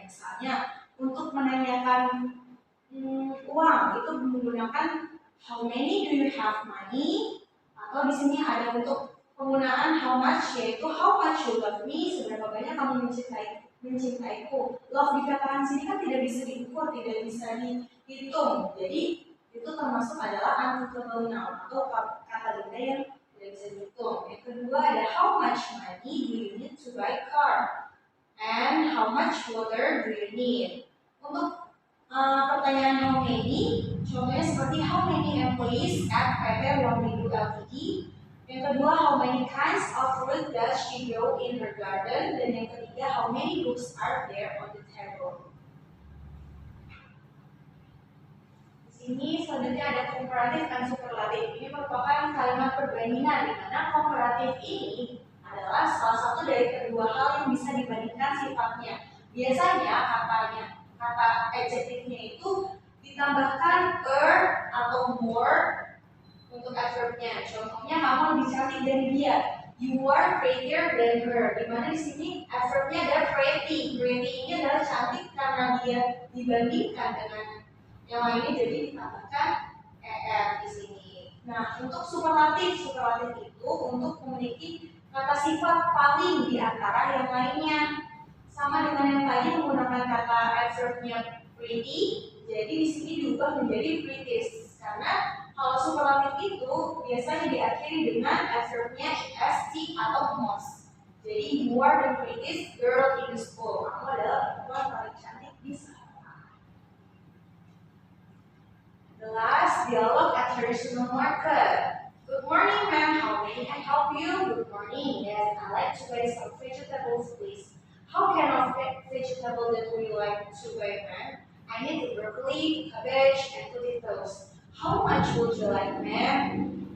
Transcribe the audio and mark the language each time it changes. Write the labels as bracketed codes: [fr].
[id] Misalnya untuk menanyakan uang itu menggunakan [en] how many do you have money, [id] atau di sini ada untuk penggunaan [en] how much, [id] yaitu [en] how much you love me, [id] seberapa banyak kamu mencintaiku. Love dikatakan sini kan tidak bisa diukur, tidak bisa dihitung. Jadi itu termasuk adalah uncountable noun atau kata benda yang tidak bisa dihitung. Yang kedua ada [en] how much money do you need to buy a car, and how much water do you need. [id] Untuk pertanyaan [en] how many, [id] contohnya seperti [en] how many employees at PT Wangidu Ltd. [id] Yang kedua, [en] how many kinds of fruit does she grow in her garden? [id] Dan yang ketiga, [en] how many books are there on the table? [id] Di sini selanjutnya ada komparatif dan superlatif. Ini merupakan kalimat perbandingan di mana komparatif ini adalah salah satu dari kedua hal yang bisa dibandingkan sifatnya. Biasanya kata adjektifnya itu ditambahkan atau more untuk adverbnya. Contohnya kamu lebih cantik dari dia. [en] You are prettier than her. [id] Dimana di sini adverbnya adalah pretty. Pretty ini adalah cantik karena dia dibandingkan dengan yang lainnya, jadi ditambahkan er di sini. Nah, untuk superlatif itu untuk memiliki kata sifat paling di antara yang lainnya. Sama dengan yang tadi menggunakan kata adverbnya pretty, jadi di sini diubah menjadi prettiest. Karena kalau superlatif itu biasanya diakhiri dengan adverbnya est atau most. Jadi [en] you are the prettiest girl in the school. [id] Kamu adalah perempuan paling cantik di sekolah. [en] The last dialogue at traditional market. Good morning, ma'am. How may I help you? Good morning. Yes, I'd like to buy some vegetables, please. How kind of vegetable that would you like to buy, ma'am? I need broccoli, cabbage, and potatoes. How much would you like, ma'am?